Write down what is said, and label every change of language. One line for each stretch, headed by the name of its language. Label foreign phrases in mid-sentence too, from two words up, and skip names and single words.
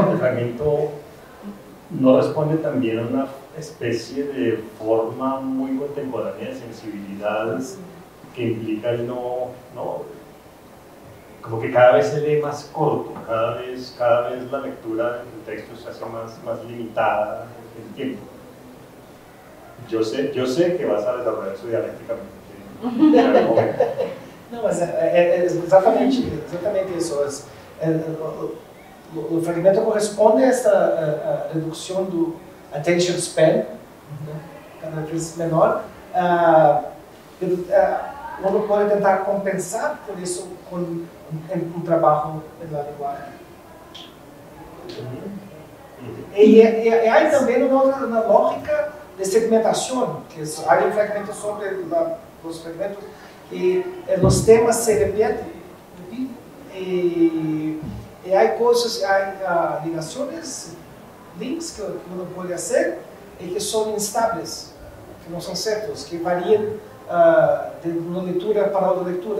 Spanish: Pero el fragmento no responde también a una especie de forma muy contemporánea de sensibilidad que implica el no, como que cada vez se lee más corto, cada vez la lectura del texto se hace más limitada en tiempo. Yo sé que vas a desarrollar eso dialécticamente.
Portuguese: Não, mas é exatamente isso. O fragmento corresponde a essa redução do
English: attention span,
Portuguese: cada vez menor. Uno pode tentar compensar por isso com um trabalho na linguagem.
Spanish: Y hay también una lógica de segmentación, que hay un fragmento sobre los fragmentos y los temas se repiten. Y hay cosas, hay ligaciones, links que uno puede hacer y que son instables, que no son ciertos, que varían de una lectura para otra lectura.